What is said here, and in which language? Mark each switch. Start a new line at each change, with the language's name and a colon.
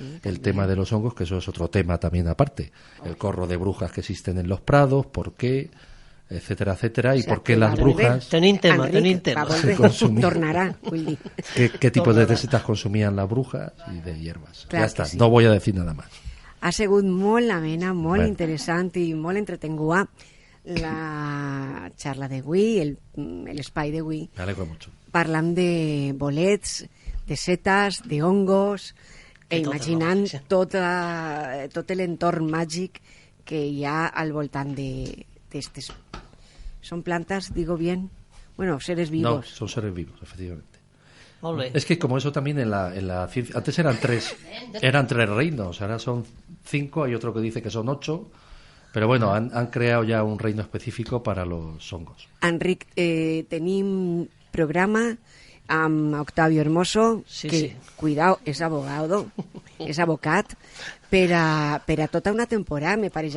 Spanish: El tema de los hongos, que eso es otro tema también aparte, el corro de brujas que existen en los prados, por qué, etcétera, etcétera, y por qué las brujas...
Catalan: Tenim tema. Tornarà, vull dir.
Spanish: ¿Qué tipo de recetas consumían las brujas y de hierbas?
Catalan: Clar,
Spanish: ya está, sí. No voy a decir nada más.
Catalan: Ha sigut molt amena, molt interessant i molt entretenguda la xarla d'avui, l'espai d'avui.
Spanish: Me alegro mucho.
Catalan: Parlant de bolets, de setes, de hongos, imaginant tot l'entorn màgic que hi ha al voltant d'estes.
Spanish: Son plantas, digo bien, bueno, seres vivos. No, son seres vivos, efectivamente. Olé. Es que como eso también en la ciencia, antes eran tres reinos, ahora son 5, hay otro que dice que son 8, pero bueno, han creado ya un reino específico para los hongos.
Catalan: Enric, tenim programa amb Octavio Hermoso, que, cuidao, és abocat, per a tota una temporada, me pareix.